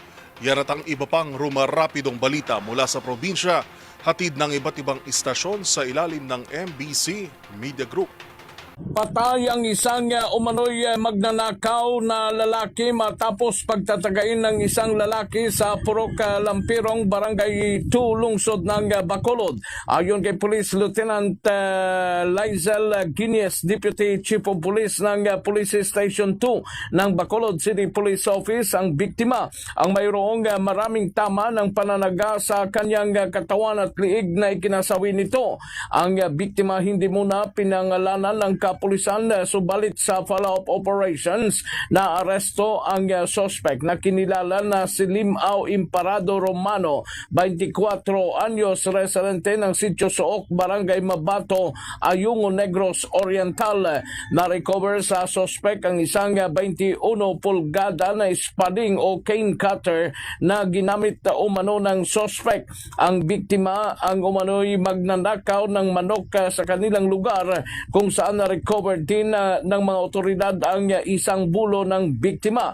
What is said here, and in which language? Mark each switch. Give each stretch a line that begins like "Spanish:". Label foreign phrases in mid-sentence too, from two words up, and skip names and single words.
Filipino: Yan at ang iba pang rumarapidong balita mula sa probinsya, hatid ng iba't ibang istasyon sa ilalim ng MBC Media Group. Patay ang isang umano'y magnanakaw na lalaki matapos pagtatagain ng isang lalaki sa Purok Lampirong, Barangay 2, lungsod ng Bacolod. Ayon kay Police Lieutenant Lizel Guinness,
English: Deputy Chief of Police
Filipino: ng Police Station 2 ng Bacolod City Police Office, ang biktima ang mayroong maraming tama ng pananaga sa kanyang katawan at liig na ikinasawi nito. Ang biktima hindi muna pinangalanan ng kapulisan, subalit sa
English: follow-up operations
Filipino: na aresto ang suspect na kinilala na si Limao Imparado Romano, 24 anyos, residente ng Sitio Sook, Barangay Mabato, Ayungo Negros Oriental. Na-recover sa suspect ang isang 21 pulgada na spading o
English: cane cutter
Filipino: na ginamit umano ng suspect. Ang biktima ang umano'y magnanakaw ng manok sa kanilang lugar, kung saan na-recover din ng mga otoridad ang isang bulo ng biktima.